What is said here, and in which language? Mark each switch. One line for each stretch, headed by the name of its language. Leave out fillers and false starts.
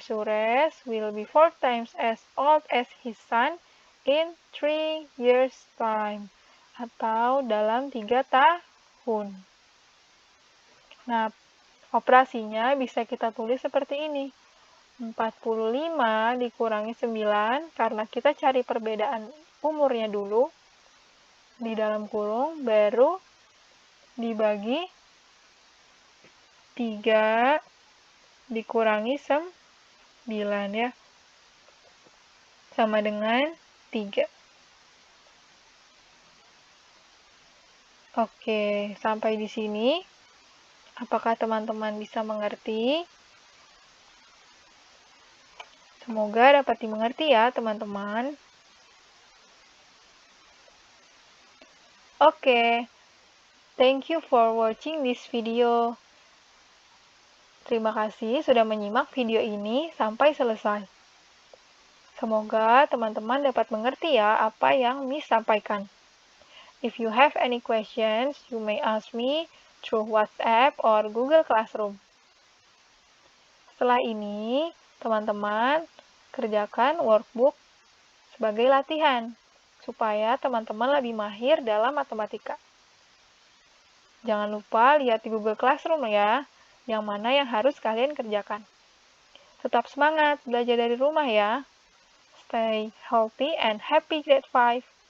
English: Sures will be 4 times as old as his son in 3 years time.
Indonesian: Atau dalam 3 tahun. Nah, operasinya bisa kita tulis seperti ini. 45 dikurangi 9, karena kita cari perbedaan umurnya dulu. Di dalam kurung, baru dibagi 3 dikurangi 9 ya. Sama dengan 3. Oke, sampai di sini. Apakah teman-teman bisa mengerti? Semoga dapat dimengerti ya, teman-teman.
English: Oke, thank you for watching this video.
Indonesian: Terima kasih sudah menyimak video ini sampai selesai. Semoga teman-teman dapat mengerti ya apa yang Miss sampaikan.
English: If you have any questions, you may ask me through WhatsApp or Google Classroom.
Indonesian: Setelah ini, teman-teman kerjakan workbook sebagai latihan, supaya teman-teman lebih mahir dalam matematika. Jangan lupa lihat di Google Classroom ya, yang mana yang harus kalian kerjakan. Tetap semangat belajar dari rumah ya.
English: Stay healthy and happy grade 5.